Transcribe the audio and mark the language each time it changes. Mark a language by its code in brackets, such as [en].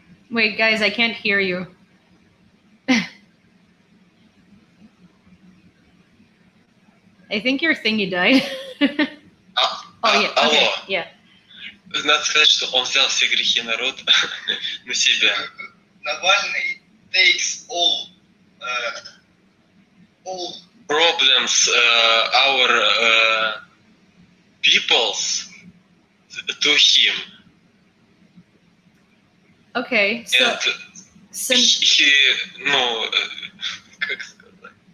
[en] Wait, guys, I can't hear you. I think your thingy died. Oh, yeah. [ru] Алло. [en] Okay, yeah. [ru] Надо сказать, что он взял все грехи народа на себя. [en] Navalny takes all Problems our peoples to him. Okay, so... And he, no, [ru] как сказать?